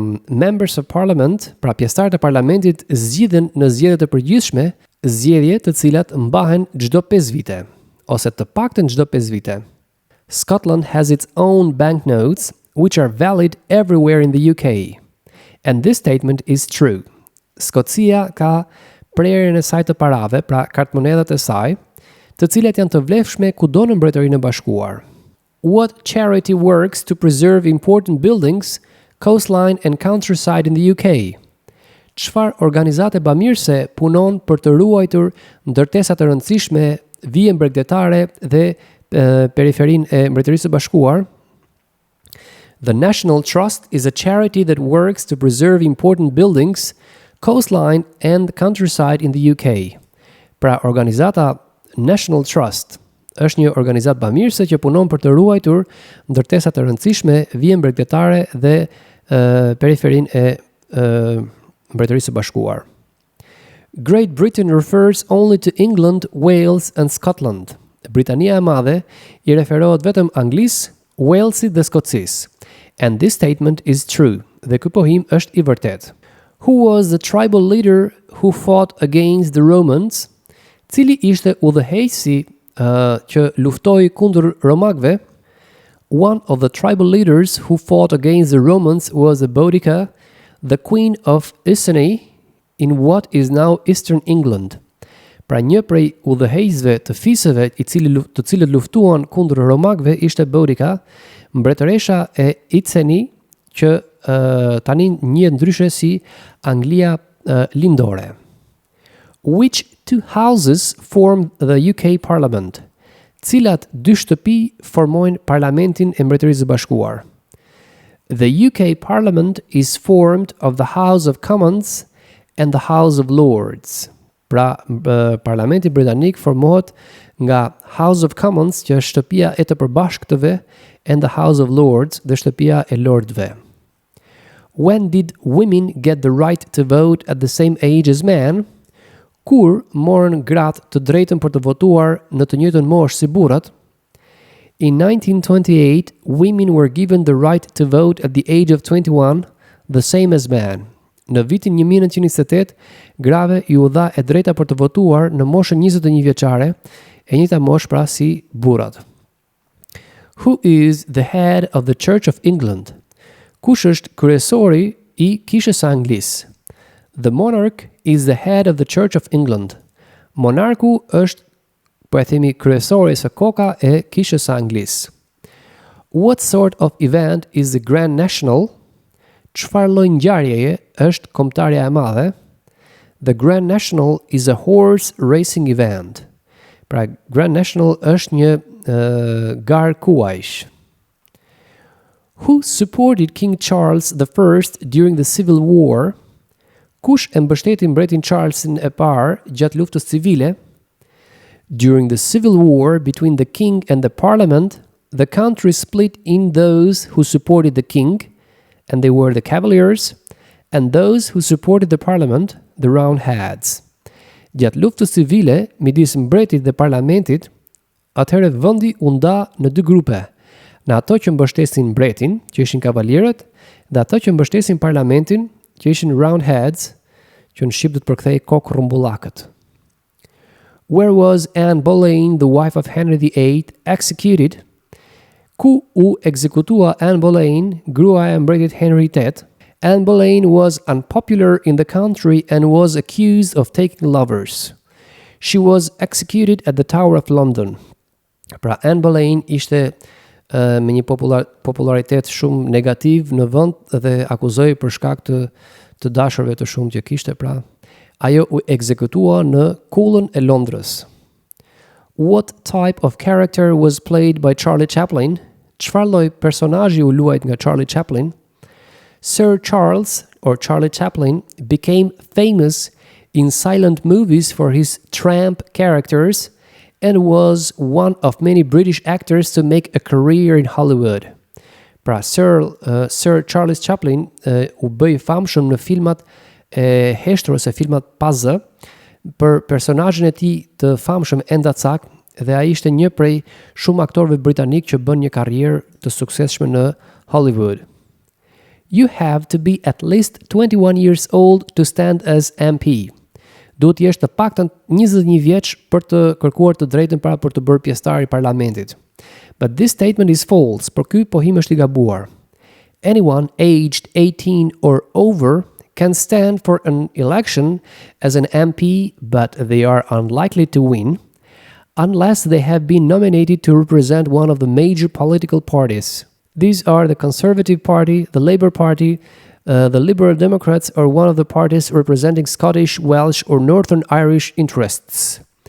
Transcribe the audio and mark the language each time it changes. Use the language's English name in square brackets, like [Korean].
[English] Members of Parliament, [Albanian] pra pjesëtarët e parlamentit, zgjidhen në zgjedhjet e përgjithshme, zgjedhje të cilat mbahen çdo 5 vite, ose të paktën çdo 5 vite. [English] Scotland has its own banknotes, which are valid everywhere in the UK. And this statement is true. [Albanian] Skocia ka prerjen e saj të parave, pra kartmonedhat e saj, të cilat janë të vlefshme kudo në Mbretërinë e Bashkuar. [English] What charity works to preserve important buildings, coastline and countryside in the UK? [Albanian] Çfarë organizate bamirëse punon për të ruajtur ndërtesa të rëndësishme, vije mbretëretare dhe periferinë e Mbretërisë së Bashkuar? [English] The National Trust is a charity that works to preserve important buildings, coastline and countryside in the UK. [Albanian] Pra, organizata National Trust është një organizatë bamirëse që punon për të ruajtur ndërtesa të rëndësishme, vije mbretëretare dhe periferinë e Mbretërisë së Bashkuar. [English] Great Britain refers only to England, Wales and Scotland. [Albanian] Britania e Madhe i referohet vetëm Anglisë, Walesit dhe Skocisë. [English] And this statement is true. [Albanian] Dhe ky pohim është i vërtet. [English] Who was the tribal leader who fought against the Romans? [Albanian] Cili ishte udhëheqësi që luftoi kundër romakëve? [English] One of the tribal leaders who fought against the Romans was Boudica, the queen of Iceni in what is now eastern England. [Albanian] Pra një prej udhëheqësve të fisëve të cilët luftuan kundër romakëve ishte Boudica, mbretëresha e Iceni që tani njihet ndryshe si Anglia lindore. [English] Which two houses form the UK Parliament? [Albanian] Cilat dy shtëpi formojnë parlamentin e Mbretërisë së Bashkuar? [English] The UK Parliament is formed of the House of Commons and the House of Lords. [Albanian] Pra, parlamenti britanik formohet nga House of Commons, që është shtëpia e të përbashkëtëve, [English] and the House of Lords, [Albanian] dhe shtëpia e lordëve. [English] When did women get the right to vote at the same age as men? [Albanian] Kur morën gratë të drejtën për të votuar në të njëjtën moshë si burrat? [English] In 1928, women were given the right to vote at the age of 21, the same as men. [Albanian] Në vitin 1928, grave ju dha e drejta për të votuar në moshën 21 vjeçare, e njëjta moshë pra si burrat. [English] Who is the head of the Church of England? [Albanian] Kush është kryesori i Kishës së Anglisë? [English] The monarch is the head of the Church of England. [Albanian] Monarku është, po e themi, kryesori së koka e Kishës së Anglisë. [English] What sort of event is the Grand National? [Albanian] Çfarë lloj ngjarjeje është kombëtarja e madhe? [English] The Grand National is a horse racing event. [Albanian] Pra, Grand National është një garë kuajsh. [English] Who supported King Charles I during the Civil War? [Albanian] Kush e mbështeti mbretin Charlesin e parë gjatë luftës civile? [English] During the civil war between the king and the parliament, the country split in those who supported the king, and they were the Cavaliers, and those who supported the parliament, the Roundheads. [Albanian] Gjatë luftës civile midis mbretit dhe parlamentit, atëherë vendi u nda në dy grupe, në ato që mbështesin mbretin, që ishin kavalierët, dhe ato që mbështesin parlamentin, që ishin Roundheads, që në shqip do të përkthej kokë rrumbullakët. [English] Where was Anne Boleyn, the wife of Henry VIII, executed? [Albanian] Ku u ekzekutua Anne Boleyn, gruaja e mbretit Henry VIII? [English] Anne Boleyn was unpopular in the country and was accused of taking lovers. She was executed at the Tower of London. [Albanian] Pra, Anne Boleyn ishte me një popularitet shumë negativ në vend dhe akuzoi për shkak të dashurve të shumë që kishte, pra ajo u ekzekutua në kullën e Londrës. [English] What type of character was played by Charlie Chaplin? [Albanian] Çfarë lloj personazhi u luajt nga Charlie Chaplin? [English] Sir Charles, or Charlie Chaplin, became famous in silent movies for his tramp characters and was one of many British actors to make a career in Hollywood. [Albanian] Pra, Sir Charles Chaplin u bëj famshëm në filmat e heshtër ose filmat pa zë për personazhin e tij të famshëm Endacak, dhe ai ishte një prej shumë aktorëve britanik që bën një karrierë të suksesshme në Hollywood. [English] You have to be at least 21 years old to stand as MP. [Albanian] Duhet të jesh të paktën 21 vjeç për të kërkuar të drejtën para për të bërë pjesëtar i parlamentit. [English] But this statement is false, [Albanian] por ky pohim është i gabuar. [English] Anyone aged 18 or over can stand for an election as an MP, but they are unlikely to win unless they have been nominated to represent one of the major political parties. These are the Conservative Party, the Labour Party, the Liberal Democrats, or one of the parties representing Scottish, Welsh, or Northern Irish interests.